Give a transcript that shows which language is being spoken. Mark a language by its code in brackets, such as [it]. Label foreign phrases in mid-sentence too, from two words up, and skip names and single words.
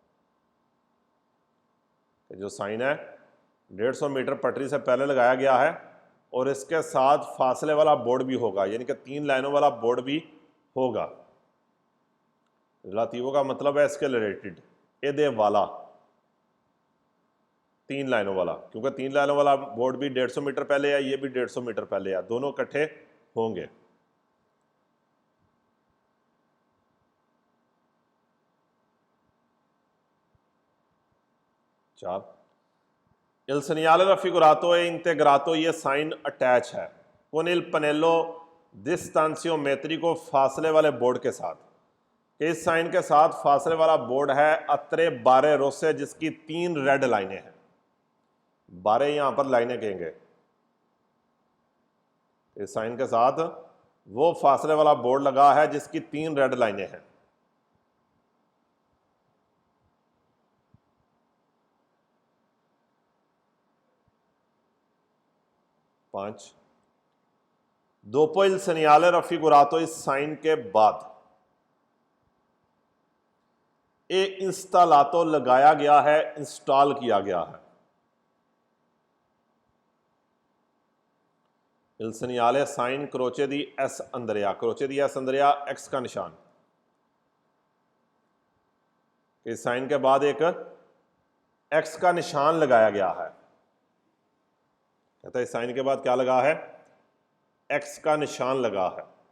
[hi] जो साइन है 150 मीटर पटरी से पहले लगाया गया है और इसके साथ फासले वाला बोर्ड भी होगा, यानी कि 3 लाइनों वाला बोर्ड भी होगा। रिलेटिवो का मतलब है इसके रिलेटेड, एदे वाला 3 लाइनों वाला, क्योंकि 3 लाइनों वाला बोर्ड भी 150 मीटर पहले है, ये भी 150 मीटर पहले है, दोनों इकट्ठे होंगे। [it] il segnale raffigurato e integrato, [hi] ये साइन अटैच है [it] con il pannello distanziometrico, [hi] फासले वाले बोर्ड के साथ। इस साइन के साथ फासले वाला बोर्ड है [it] a tre barre rosse, [hi] जिसकी 3 रेड लाइनें हैं। बारे यहां पर लाइनें कहेंगे। इस साइन के साथ वो फासले वाला बोर्ड लगा है जिसकी 3 रेड लाइनें हैं। [it] 5 dopo il segnale raffigurato, [hi] इस साइन के बाद [it] è installato [hi] लगाया गया है, इंस्टॉल किया गया है। [it] il segnale साइन croce di Sant'Andrea, croce di Sant'Andrea [hi] एक्स का निशान। इस साइन के बाद एक एक्स का निशान लगाया गया है। कहता है इस साइन के बाद क्या लगा है? एक्स का निशान लगा है।